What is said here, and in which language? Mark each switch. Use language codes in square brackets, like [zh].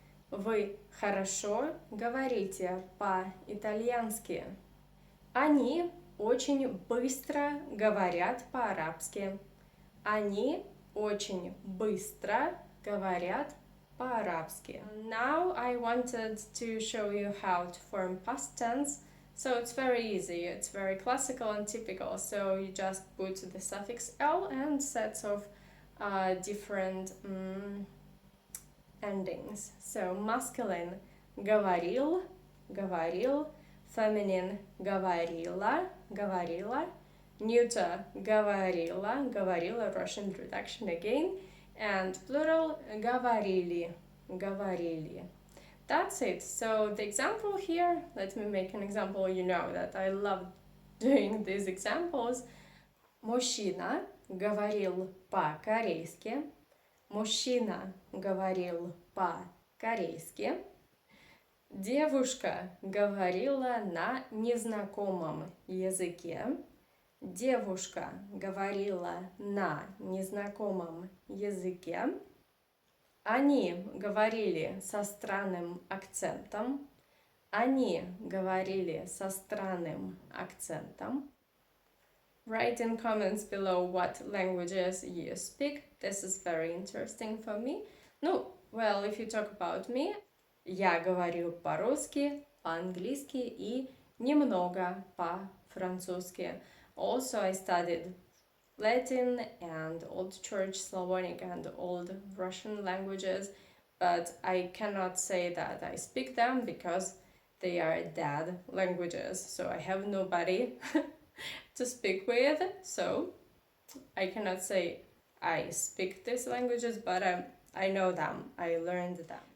[ru] Вы хорошо говорите по-итальянски. Они очень быстро говорят по-арабски. Они очень быстро говорят по-арабски. [en] Now I wanted to show you how to form past tense. So it's very easy, it's very classical and typical. So you just put the suffix l and sets of different endings. So masculine говорил, говорил, feminine говорила, говорила, neuter говорила, говорила, Russian reduction again, and plural говорили, говорили. That's it. So the example here, let me make an example. You know that I love doing these examples. [ru] Мужчина говорил по-корейски. Мужчина говорил по-корейски. Девушка говорила на незнакомом языке. Девушка говорила на незнакомом языке. Они говорили со странным акцентом. Они говорили со странным акцентом. [en] Write in comments below what languages you speak. This is very interesting for me. [ru] Ну, [en] well, if you talk about me, [ru] я говорю по-русски, по-английски и немного по-французски. [en] Also, I studied Latin and Old Church Slavonic and Old Russian languages, but I cannot say that I speak them because they are dead languages, so I have nobody to speak with, so I cannot say I speak these languages, but I know them, I learned them.